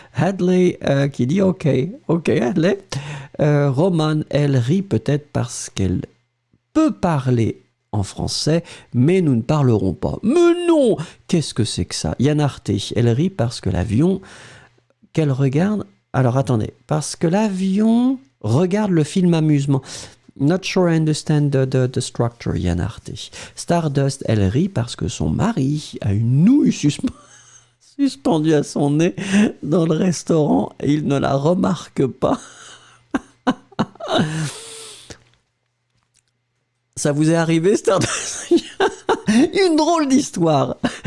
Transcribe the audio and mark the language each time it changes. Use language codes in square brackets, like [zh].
[fr] Hadley qui dit OK, Hadley. Roman, elle rit peut-être parce qu'elle peut parler en français, mais nous ne parlerons pas. Mais non! Qu'est-ce que c'est que ça? Yann Arte, elle rit parce que l'avion qu'elle regarde... Alors attendez, parce que l'avion regarde le film amusement. [en] Not sure I understand the structure, Yann Arte. [fr] Stardust, elle rit parce que son mari a une nouille suspendue à son nez dans le restaurant et il ne la remarque pas. Ça vous est arrivé, Stardust? Une drôle d'histoire.